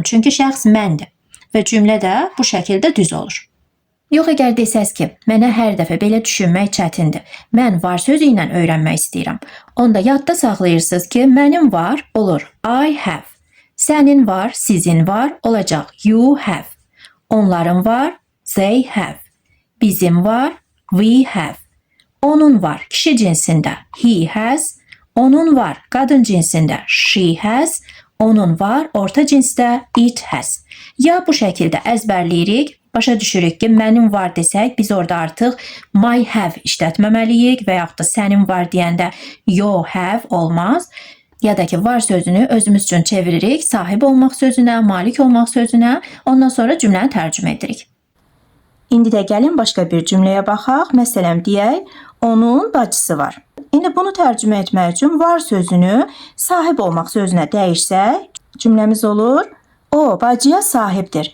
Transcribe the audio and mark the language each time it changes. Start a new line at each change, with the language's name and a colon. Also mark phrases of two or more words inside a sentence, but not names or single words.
Azerbaijani: Çünki şəxs məndir. Və cümlə də bu şəkildə düz olur. Yox, əgər desəz ki, mənə hər dəfə belə düşünmək çətindir. Mən var sözü ilə öyrənmək istəyirəm. Onda yadda saxlayırsınız ki, mənim var olur
English: I have.
Azerbaijani: Sənin var, sizin var olacaq
English: you have.
Azerbaijani: Onların var
English: they have.
Azerbaijani: Bizim var
English: we have.
Azerbaijani: Onun var kişi cinsində
English: he has.
Azerbaijani: Onun var qadın cinsində
English: she has.
Azerbaijani: Onun var orta cinsdə
English: it has.
Azerbaijani: Ya bu şəkildə əzbərləyirik, başa düşürük ki, mənim var desək, biz orada artıq
English: my have
Azerbaijani: işlətməməliyik və yaxud da sənin var deyəndə
English: your have
Azerbaijani: olmaz. Ya da ki, var sözünü özümüz üçün çeviririk, sahib olmaq sözünə, malik olmaq sözünə, ondan sonra cümləni tərcümə edirik. İndi də gəlin başqa bir cümləyə baxaq. Məsələn, deyək, onun bacısı var. İndi bunu tərcümə etmək üçün var sözünü sahib olmaq sözünə dəyişsək, cümləmiz olur, o bacıya sahibdir.